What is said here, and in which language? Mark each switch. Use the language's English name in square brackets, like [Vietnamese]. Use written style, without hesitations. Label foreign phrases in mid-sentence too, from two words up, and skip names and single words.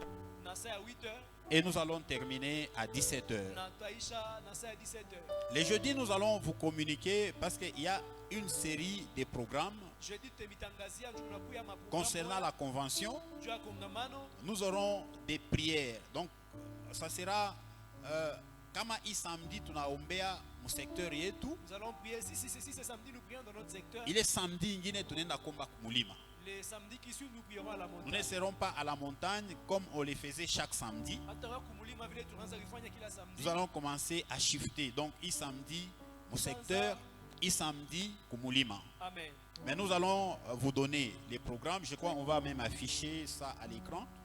[French] Et nous allons terminer à 17 heures. Les jeudis, nous allons vous communiquer parce qu'il y a une série de programmes concernant la convention. Nous aurons des prières. Donc, ça sera [Swahili] kama samedi tunaombea mu secteur yetu. [French] Nous allons prier si ce samedi nous prions dans notre secteur. Il est [Swahili] samedi ingine tunaenda komba kumulima. [French] Les samedis qui suivent nous prierons à la montagne. Nous ne serons pas à la montagne comme on le faisait chaque samedi. Nous allons commencer à shifter. Donc il samedi mu secteur, il samedi kumulima. Amen. Mais nous allons vous donner les programmes. Je crois qu'on va même afficher ça à l'écran.